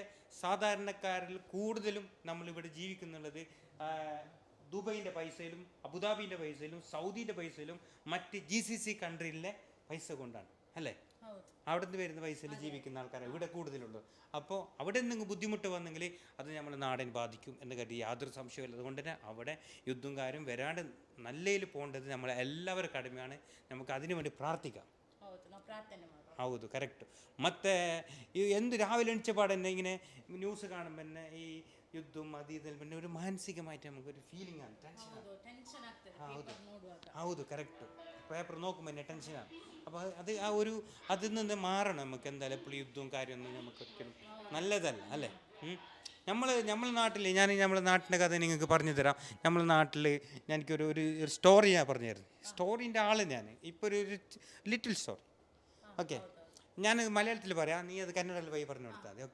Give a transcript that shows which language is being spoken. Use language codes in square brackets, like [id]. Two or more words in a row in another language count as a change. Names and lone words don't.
[ml] സാധാരണക്കാരിൽ കൂടുതലും നമ്മളിവിടെ ജീവിക്കുന്നുള്ളത് ദുബൈൻ്റെ പൈസയിലും അബുദാബിൻ്റെ പൈസയിലും സൗദിൻ്റെ പൈസയിലും മറ്റ് GCC കൺട്രിയിലെ പൈസ കൊണ്ടാണ് അല്ലേ? അവിടെ നിന്ന് വരുന്ന പൈസയിൽ ജീവിക്കുന്ന ആൾക്കാരാണ് ഇവിടെ കൂടുതലുള്ളത്. അപ്പോൾ അവിടെ എന്തെങ്കിലും ബുദ്ധിമുട്ട് വന്നെങ്കിൽ അത് നമ്മുടെ നാടിനെ ബാധിക്കും എന്ന് കരുതി യാതൊരു സംശയമില്ല. അതുകൊണ്ട് തന്നെ അവിടെ യുദ്ധം കാര്യം വരാണ്ട് നല്ലതിൽ പോകേണ്ടത് നമ്മളെ എല്ലാവരും കടമയാണ്. നമുക്ക് അതിനു വേണ്ടി പ്രാർത്ഥിക്കാം. [kn] ಹೌದು, ಕರೆಕ್ಟು. [ml] ಮತ್ತು ಎಂದು ರಾವಿಲೆ ಎಣಿച്ച ಪಾಡന്നെ ഇങ്ങനെ ന്യൂസ് കാണുമ്പോൾ തന്നെ ഈ യുദ്ധം അത് ഇതെല്ലാം പിന്നെ ഒരു മാനസികമായിട്ട് നമുക്കൊരു ഫീലിംഗ് ആണ്, ടെൻഷൻ. [kn] ಹೌದು, ಕರೆಕ್ಟು. [ml] പേപ്പർ നോക്കുമ്പോൾ തന്നെ ടെൻഷനാണ്. അപ്പോൾ അത് ആ ഒരു അതിൽ നിന്ന് മാറണം നമുക്ക്. എന്തായാലും എപ്പോഴും യുദ്ധവും കാര്യമൊന്നും നമുക്ക് ഒരിക്കലും നല്ലതല്ല അല്ലേ? നമ്മളെ നാട്ടിൽ നമ്മളെ നാട്ടിൻ്റെ കഥ നിങ്ങൾക്ക് പറഞ്ഞു തരാം. നമ്മളെ നാട്ടിൽ എനിക്കൊരു ഒരു സ്റ്റോറി ഞാൻ പറഞ്ഞു തരുന്നത്. സ്റ്റോറീൻ്റെ ആൾ ഞാൻ ഇപ്പോൾ ഒരു [en] little story. [ml] ഓക്കെ, ഞാൻ മലയാളത്തിൽ പറയാം, നീ അത് കന്നഡയിൽ പോയി പറഞ്ഞു കൊടുത്താൽ മതി.